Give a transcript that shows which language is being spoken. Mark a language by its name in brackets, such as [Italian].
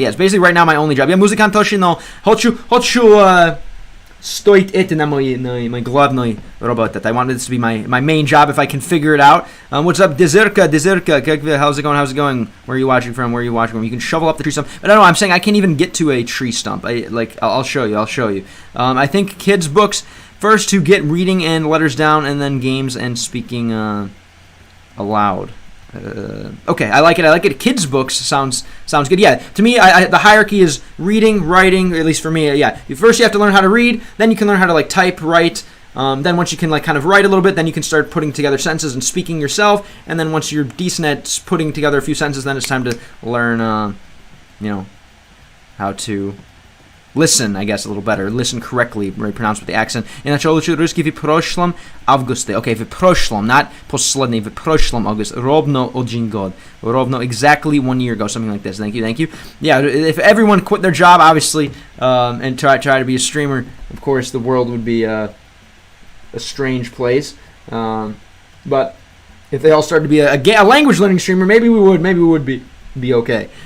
[English] Yeah, it's basically right now my only job. [Russian] Я музыкант точно, но хочу стоит это на мой главной работе. [English] I wanted this to be my main job if I can figure it out. What's up, Dezirka? How's it going? Where are you watching from? You can shovel up the tree stump. But I don't know, I'm saying I can't even get to a tree stump. I'll show you. I think kids' books first to get reading and letters down, and then games and speaking aloud. Okay, I like it. Kids' books sounds good. Yeah, to me, the hierarchy is reading, writing. At least for me, yeah. First, you have to learn how to read. Then you can learn how to like type, write. Then once you can like kind of write a little bit, then you can start putting together sentences and speaking yourself. And then once you're decent at putting together a few sentences, then it's time to learn, how to listen, I guess, a little better. Listen correctly, right, pronounced with the accent. [Russian] Иначе учу русский в прошлом августе. Okay, в прошлом, not последний, в прошлом августе. Ровно один год. Ровно [English] exactly 1 year ago, something like this. Thank you. Yeah, if everyone quit their job, obviously, and try to be a streamer, of course, the world would be a strange place. But if they all started to be a language learning streamer, maybe we would be okay.